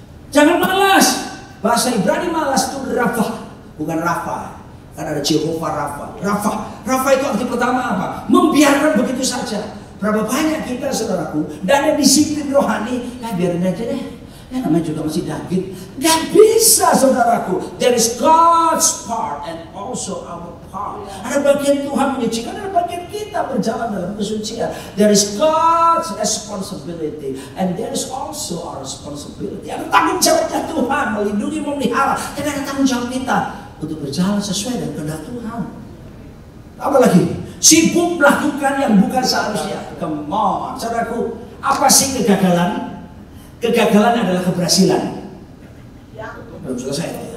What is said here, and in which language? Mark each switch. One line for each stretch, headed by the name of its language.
Indonesian: Jangan malas. Bahasa Ibrani malas itu Rafa, bukan Rafa. Karena ada Jehovah Rafa. Rafa itu arti pertama apa? Membiarkan begitu saja. Berapa banyak kita saudaraku, dan ada disiplin rohani, biarin aja deh. Namanya juga masih daging. Gak bisa saudaraku.
English: There is God's part and also our part.
Indonesian: Ada bagian Tuhan menyucikan, ada bagian kita berjalan dalam kesucian.
English: There is God's responsibility and there is also our responsibility.
Indonesian: Ada tanggung jawabnya Tuhan melindungi, memelihara. Dan ada tanggung jawab kita untuk berjalan sesuai dengan kehendak Tuhan. Apa lagi? Sibuk melakukan yang bukan seharusnya.
English: Come on,
Indonesian: saudaraku. Apa sih kegagalan? Kegagalan adalah keberhasilan. Belum selesai.